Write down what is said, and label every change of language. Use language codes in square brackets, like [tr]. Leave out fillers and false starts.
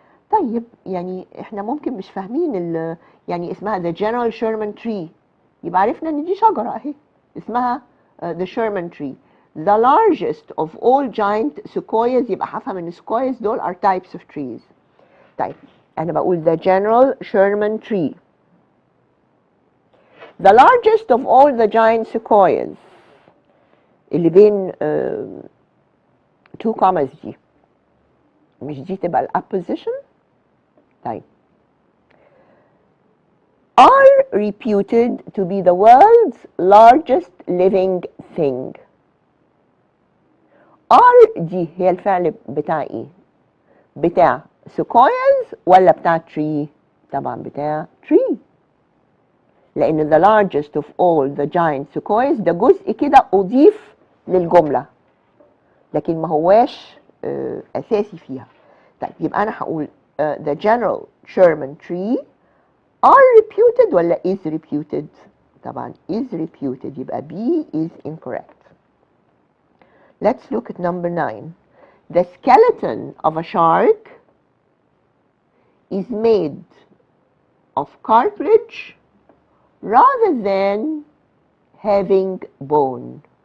[ar] طيب يعني احنا ممكن مش فاهمين يعني اسمها [en] the general Sherman tree، [ar] يبقى عرفنا ان دي شجرة اهي اسمها [en] the Sherman tree. The largest of all giant sequoias، [ar] يبقى هفهم ان [en] sequoias دول are types of trees. [ar] طيب انا بقول [en] the general Sherman tree. The largest of all the giant sequoias [ar] اللي بين [en] two commas [ar] دي، مش دي تبقى الapposition؟ طيب [en] are reputed to be the world's largest living thing. [ar] are دي هي الفعل بتاع ايه؟ بتاع sequoias ولا بتاع tree؟ طبعا بتاع tree، لأن [en] the largest of all the giant sequoias [ar] ده جزء كده أضيف للجملة لكن ما هواش أساسي فيها. طيب يبقى أنا هقول [en] the general Sherman tree are reputed ولا is reputed؟ [ar] طبعا [en] is reputed، يبقى B is incorrect. Let's look at number 9. The skeleton of a shark is made of cartilage rather than having bone.